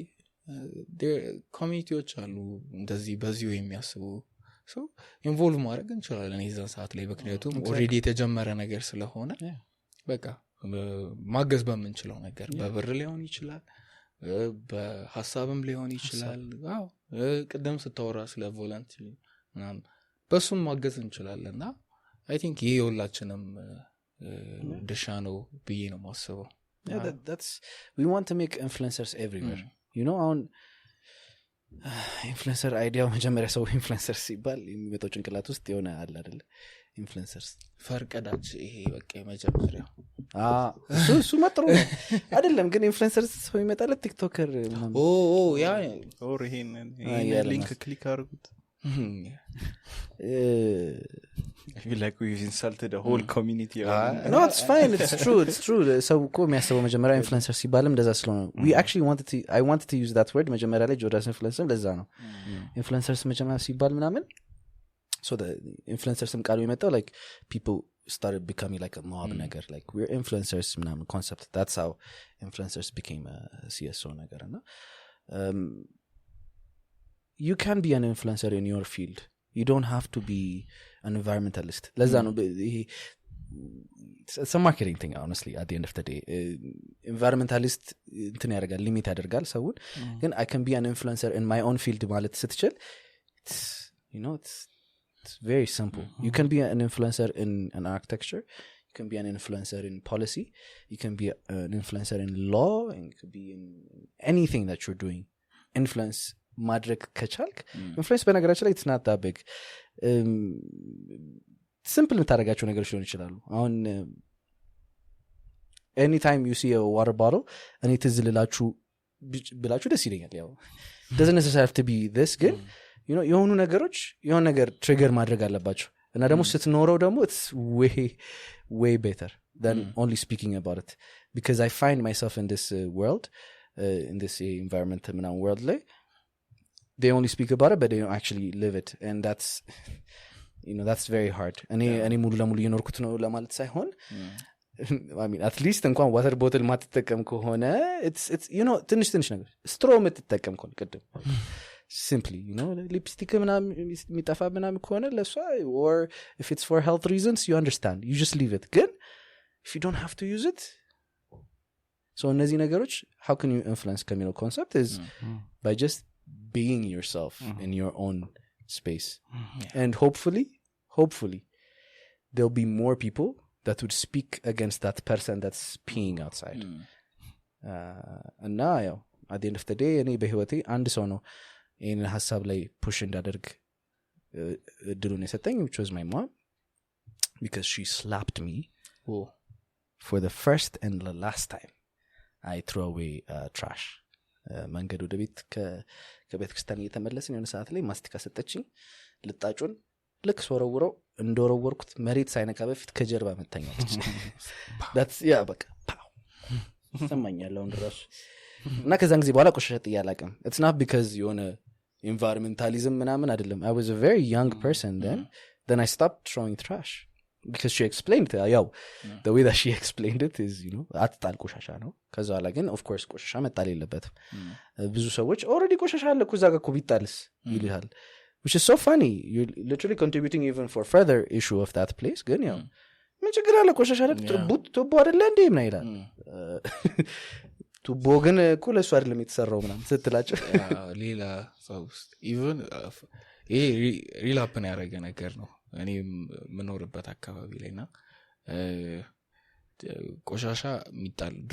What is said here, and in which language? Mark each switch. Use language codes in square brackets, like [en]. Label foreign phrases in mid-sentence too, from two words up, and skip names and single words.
[am] ኮሚኒቲዎች አሉ እንደዚህ በዚሁ የሚያስቡ ሶ ኢንቮልቭ ማድረግ እንችላለን የዛን ሰዓት ላይ ምክንያቱም ኦሬዲ የተጀመረ ነገር ስለሆነ በቃ ማገዝ በመንችለው ነገር በብር ሊሆን ይችላል በሐሳብም ሊሆን ይችላል አዎ ቅድም ስታወራ ስለ ቮለንቲር ምናምን በሱም ማገዝ እንችላለንና [en] I think [am] ይሄ ሁላችንም ድርሻ ነው ብዬ ነው ማስበው [en] that's we want to make influencers everywhere you know on [am] ኢንፍሉዌንሰር አይዲያው መጀመሪያ ሰው ኢንፍሉዌንሰር ሲባል የሚመጣው ጭንቅላት ውስጥ የሆነ አለ አይደል ኢንፍሉዌንሰርስ ፈርቀዳጅ ይሄ በቃ የመጀመሪያው እሱ መጥሮ አይደለም ግን ኢንፍሉዌንሰርስ ሰው ይመጣል ቲክቶከር ምናምን ያ ኦር ይሄን ሊንክ ክሊክ አድርጉት [en] I feel like we've insulted the whole community. No, it's fine. It's true. So ko [am] የሚያስበው መጀመሪያ ኢንፍሉዌንሰር ሲባልም እንደዛ ስለሆነ [en] we actually I wanted to use that word [am] መጀመሪያ ላይ ጆዳስ ኢንፍሉዌንሰር ለዛ ነው ኢንፍሉዌንሰርስ መጀመሪያ ሲባል ምናምን [en] so the influencers [am] ቃሉ የመጣው [en] like people started becoming like a mob ነገር like we're influencers ምናምን concept that's how influencers became a CSO [am] ነገር እና [en] you can be an influencer in your field you don't have to be an environmentalist [am] ለዛ ነው [en] it's a marketing thing honestly at the end of the day environmentalist [am] እንትን ያደርጋል ሊሚት ያደርጋል ሰውን ግን [en] I can be an influencer in my own field [am] ማለት ስትችል [en] you know it's very simple you can be an influencer in an architecture you can be an influencer in policy you can be an influencer in law and you can be in anything that you're doing influence [am] ማድረግ ከቻልክ ኢንፍሉዌንስ በነገራችን ላይ [en] it's not that big [am] simple የምታደርጋቸው ነገሮች ሊሆኑ ይችላሉ አሁን [en] anytime you see a water bottle [am] እኔ ትዝ ብላችሁ ደስ ይለኛል ያው [en] doesn't necessarily have to be this [am] ግን [en] you know [am] የሆኑ ነገሮች የሆነ ነገር ትሪገር ማድረግ አለባቸው እና ደግሞ ስትኖረው ደግሞ it's [en] way better than only speaking about it because I find myself in this world in this environment world ላይ they only speak about it but they don't actually live it and that's you know that's very hard [am] እኔ ሙሉ ለሙሉ እየኖርኩት ነው ለማለት ሳይሆን [en] I mean at least እንኳን water bottle [am] ማትጠቀም ከሆነ [en] it's you know [am] ትንሽ ነገር [en] straw [am] የምትጠቀም ከሆነ ቅድም [en] simply you know lipstick [am] ምናምን የሚጠፋ ምናምን ከሆነ ለሷ [en] or if it's for health reasons you understand you just leave it ግን if you don't have to use it so [am] እነዚህ ነገሮች [en] how can you influence communal concept is by just being yourself in your own space and hopefully there'll be more people that would speak against that person that's peeing outside and now at the end of the day [am] እኔ በህይወቴ አንድ ሰው ነው ይሄን ሐሳብ ላይ push እንዳደርግ እድሉን የሰጠኝ [en] which was my mom because she slapped me for the first and the last time I threw away trash [am] መንገድ ወደ ቤት ከቤተ ክርስቲያን እየተመለስን የሆነ ሰዓት ላይ ማስቲካ ሰጠችኝ ልጣጩን ልክ ሶረውረው እንደወረወርኩት መሬት ሳይነካ በፊት ከጀርባ መታኛለች [en] that's yeah [am] በቃ ሰማኛለሁ እንደራሱ እና ከዛን ጊዜ በኋላ ቆሻሻ ጥያላቀም [en] it's not because [am] የሆነ environmentalism ምናምን አይደለም [en] I was a very young person then I stopped throwing trash because she explained the way that she explained it is you know [am] አትጣል ቆሻሻ ነው ከዛ በኋላ ግን [en] of course [am] ቆሻሻ መጣል የለበትም ብዙ ሰዎች already ቆሻሻ አለ እኮ እዛ ጋር እኮ ቢጣልስ ይልሃል [en] which is so funny you're literally contributing even for further issue of that place [am] ግን ያው ምን ችግር አለ ቆሻሻ አለ ቱቦ አይደለ እንዴ ምን ይላል ቱቦ ግን እኮ ለሱ አይደለም የተሰራው ምናምን ስትላቸው ሌላ ሰውስ even ይሄ ሪላፕን ያደረገ ነገር ነው እኔ ምኖርበት አካባቢ ላይና ቆሻሻ የሚጣል ድሮ